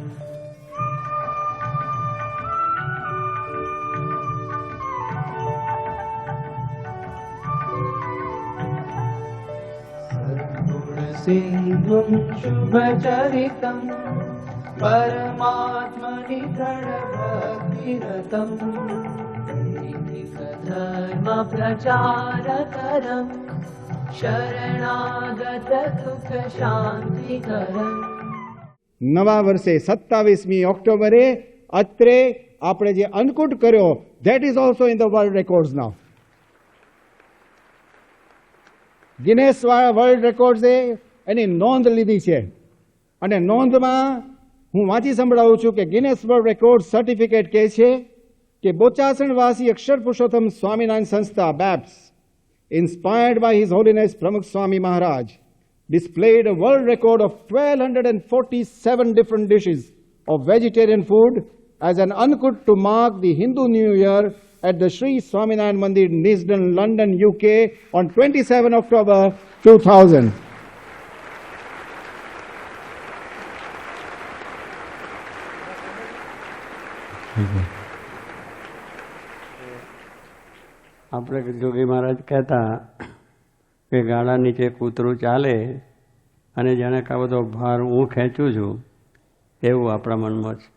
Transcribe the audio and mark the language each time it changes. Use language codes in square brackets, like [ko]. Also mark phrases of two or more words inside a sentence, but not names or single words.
[sa] सद्गुणसिन्धुं शुभचरितं परमात्मनि दृढभक्तिरतं धर्म प्रचारकरं शरणागत दुःख शांतिकरं। [gu] નવા વર્ષે 27મી ઓક્ટોબરે અત્રે આપણે જે અન્નકૂટ કર્યો, [en] that is also in the world records now. [gu] ગિનેસ વર્લ્ડ રેકોર્ડ્સે એની નોંધ લીધી છે અને નોંધમાં હું વાંચી સંભળાવું છું કે ગિનેસ વર્લ્ડ [en] record certificate [gu] કહે છે કે બોચાસણવાસી અક્ષર પુરુષોત્તમ સ્વામિનારાયણ સંસ્થા BAPS, [en] inspired by His Holiness Pramukh Swami Maharaj, displayed a world record of 1247 different dishes of vegetarian food as an ankut to mark the Hindu New Year at the Sri Swaminarayan Mandir, Neasden, London, UK on 27 October 2000. [gu] આપણે જોગી મહારાજ કહેતા કે ગાળા નીચે કૂતરું ચાલે અને જાણે કે આ બધો ભાર હું ખેંચું છું એવું આપણા મનમાં છે.